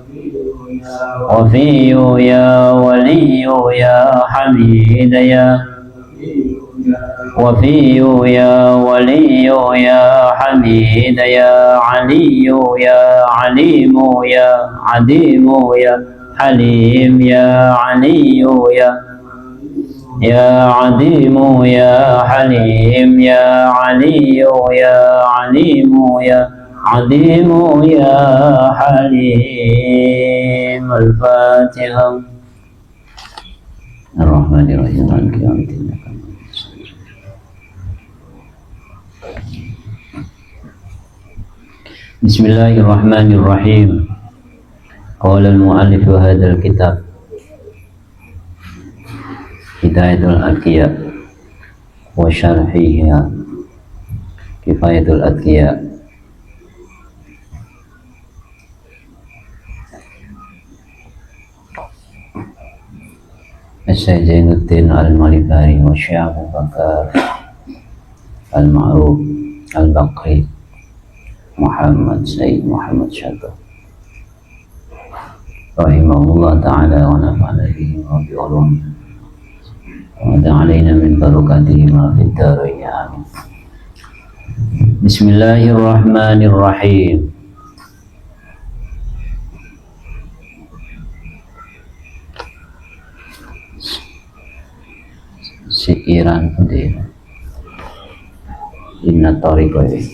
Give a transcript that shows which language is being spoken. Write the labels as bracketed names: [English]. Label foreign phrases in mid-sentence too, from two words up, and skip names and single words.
[Arabic] وفي يا ولي يا حميد يا وفي يا ولي يا حميد يا علي يا عليم يا عظيم يا حليم يا علي يا عظيم يا حليم يا علي يا عليم يا عظيم يا حليم. الفاتحة. الرحمن الرحيم. مالك يوم الدين. Bismillahirrahmanirrahim. قال المؤلف هذا الكتاب هداية الأتقياء وشرحها كفاية الأتقياء. شيخ زين الدين المليباري وشيخ أبو بكر المعروف البكري محمد سيد محمد شداب رحمه الله تعالى ونفعنا به وبعلومه وتعالينا من بركاته ما في الدارين. آمين. Bismillahirrahmanirrahim. [Sundanese] Sikiran pun [Arabic] إن طريقة.